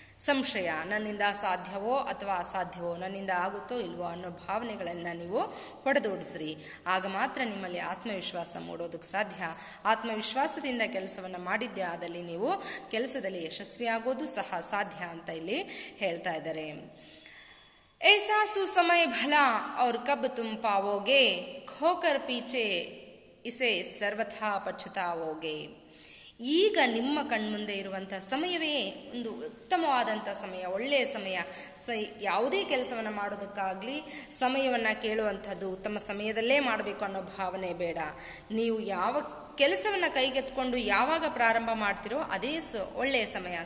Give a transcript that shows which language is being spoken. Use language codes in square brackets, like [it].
[kn] ಸಂಶಯ, ನನ್ನಿಂದ ಸಾಧ್ಯವೋ ಅಥವಾ ಅಸಾಧ್ಯವೋ, ನನ್ನಿಂದ ಆಗುತ್ತೋ ಇಲ್ವೋ ಅನ್ನೋ ಭಾವನೆಗಳನ್ನು ನೀವು ಹೊಡೆದೋಡಿಸ್ರಿ. ಆಗ ಮಾತ್ರ ನಿಮ್ಮಲ್ಲಿ ಆತ್ಮವಿಶ್ವಾಸ ಮೂಡೋದಕ್ಕೆ ಸಾಧ್ಯ. ಆತ್ಮವಿಶ್ವಾಸದಿಂದ ಕೆಲಸವನ್ನು ಮಾಡಿದ್ದೇ ಆದಲ್ಲಿ ನೀವು ಕೆಲಸದಲ್ಲಿ ಯಶಸ್ವಿಯಾಗೋದು ಸಹ ಸಾಧ್ಯ ಅಂತ ಇಲ್ಲಿ ಹೇಳ್ತಾ ಇದ್ದಾರೆ. [hi] ऐसा सुसमय भला और कब तुम पाओगे, खोकर पीछे इसे सर्वथा पछताओगे. [kn] ಈಗ ನಿಮ್ಮ ಕಣ್ಮುಂದೆ ಇರುವಂಥ ಸಮಯವೇ ಒಂದು ಉತ್ತಮವಾದಂಥ ಸಮಯ, ಒಳ್ಳೆಯ ಸಮಯ. ಯಾವುದೇ ಕೆಲಸವನ್ನು ಮಾಡೋದಕ್ಕಾಗಲಿ ಸಮಯವನ್ನು ಕೇಳುವಂಥದ್ದು ಉತ್ತಮ ಸಮಯದಲ್ಲೇ ಮಾಡಬೇಕು ಅನ್ನೋ ಭಾವನೆ ಬೇಡ. ನೀವು ಯಾವ ಕೆಲಸವನ್ನು ಕೈಗೆತ್ಕೊಂಡು ಯಾವಾಗ ಪ್ರಾರಂಭ ಮಾಡ್ತಿರೋ ಅದೇ ಒಳ್ಳೆಯ ಸಮಯ.